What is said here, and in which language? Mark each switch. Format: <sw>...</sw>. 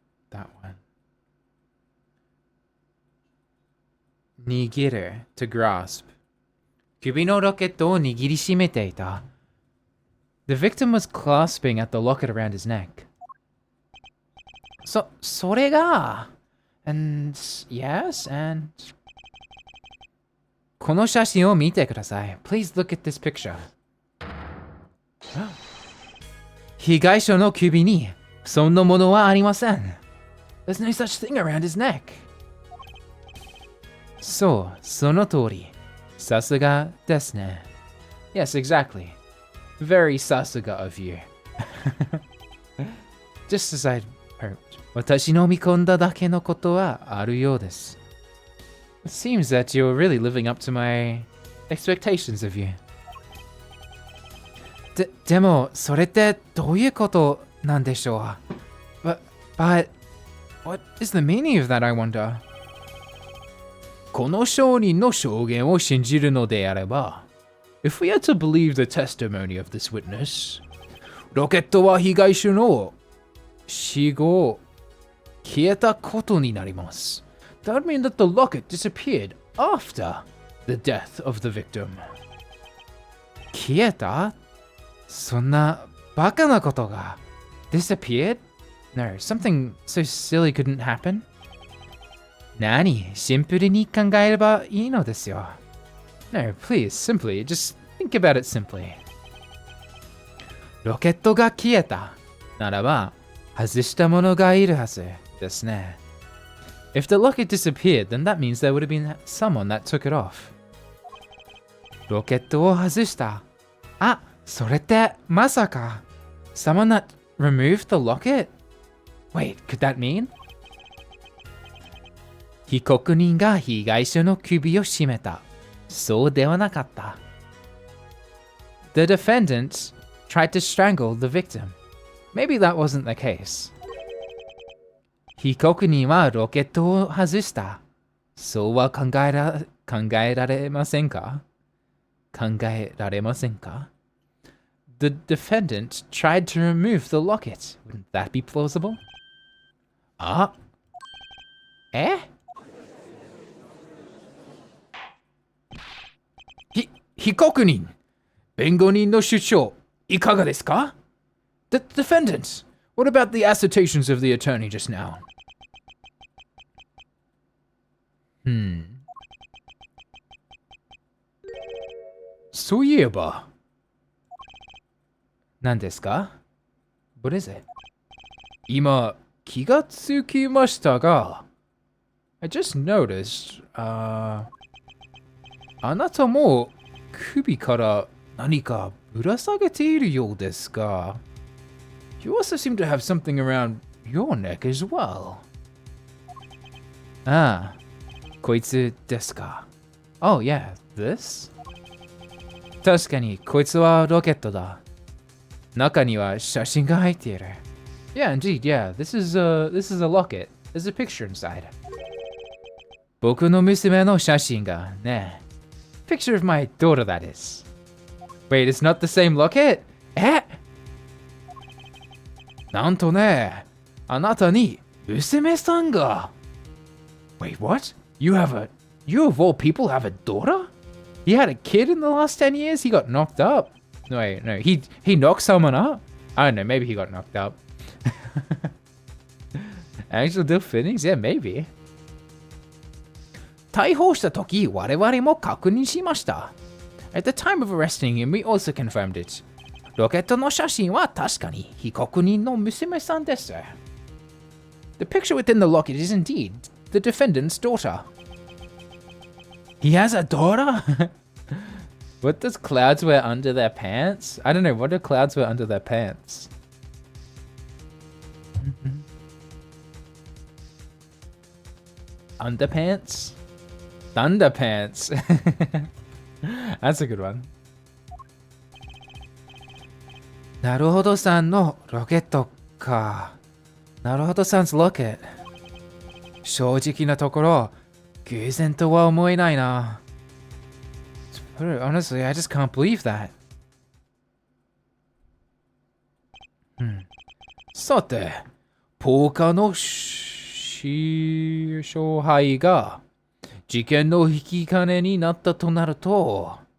<en>That one.</en> <ja>Nigiru, to grasp. Kubi no rocket o nigiri shimete ita.</ja> <en>The victim was clasping at the locket around his neck.</en> <ja>Sore ga.</ja> <en>And yes, and</en> <ja>この写真を見てください.</ja> <en>Please look at this picture.</en> <ja>被害者の首にそんなものはありません.</ja> <en>There's no such thing around his neck.</en> <ja>そう、その通り.さすがですね.</ja> <en>Yes, exactly. Very さすが of you. Just as I'd hoped.</en> <ja>私の見込んだだけのことはあるようです.</ja> <en>It seems that you're really living up to my expectations of you.</en> <ja>でも、それってどういうことなんでしょう?</ja> <en>But, what is the meaning of that, I wonder?</en> <ja>この証人の証言を信じるのであれば,</ja> <en>if we are to believe the testimony of this witness,</en> <ja>ロケットは被害者の死後消えたことになります.</ja> <en>That would mean that the locket disappeared after the death of the victim.</en> <ja>消えた? そんなバカなことが</ja> <en>disappeared? No, something so silly couldn't happen.</en> <ja>何? シンプルに考えればいいのですよ.</ja> <en>No, please, simply, just think about it simply.</en> <ja>ロケットが消えたならば外した者がいるはずですね.</ja> <en>If the locket disappeared, then that means there would have been someone that took it off.</en> <ja>ロケットを外した. あ、それってまさか</ja> <en>someone that removed the locket? Wait, could that mean?</en> <ja>被告人が被害者の首を絞めた. そうではなかった.</ja> <en>The defendant tried to strangle the victim. Maybe that wasn't the case.</en> <ja>被告人はロケットを外した.そうは考えられませんか? 考えられませんか?</ja> <en>The defendant tried to remove the locket. Wouldn't that be plausible? あ?え?</en> <ja>被告人、弁護人の主張、いかがですか?</ja> <en>The defendant! What about the assertions of the attorney just now?</en> <ja>Soyeba. 何ですか?</ja> <en>What is it?</en> <ja>今、気がつきましたが</ja> <en>I just noticed,</en> <ja>あなたも首から何かぶら下げているようですが</ja> <en>You also seem to have something around your neck as well.</en> <ja>ああ、こいつですか?</ja> <en>Oh yeah, this?</en> <ja>確かにこいつはロケットだ。中には写真が入っている。</ja> <en>Yeah, indeed, yeah. This is a locket. There's a picture inside.</en> <ja>僕の娘の写真がね。</ja> <en>Picture of my daughter, that is. Wait, it's not the same locket?</en> <ja>なんとね、あなたに娘さんが。</ja> <en>Wait, what? You of all people have a daughter? He had a kid in the last 10 years? He got knocked up. No, wait, no. He knocked someone up? I don't know, maybe he got knocked up. Actual Dill Finnings? Yeah, maybe.</en> <ja>逮捕した時、我々も確認しました。</ja> <en>At the time of arresting him, we also confirmed it.</en> <ja>ロケットの写真は確かに被告人の娘さんです。</ja> <en>The picture within the locket is indeed the defendant's daughter. He has a daughter? What does clouds wear under their pants? I don't know, what do clouds wear under their pants? Underpants? Thunderpants. That's a good one.</en> <ja>なるほどさんのロケットか。なるほどさん</ja> <en>'s locket.</en> <ja>正直なところ、偶然とは思えないな。</ja> <en>Honestly, I just can't believe that.</en> <ja>さて、ポーカーの勝敗が事件の引き金になったとなると。</ja>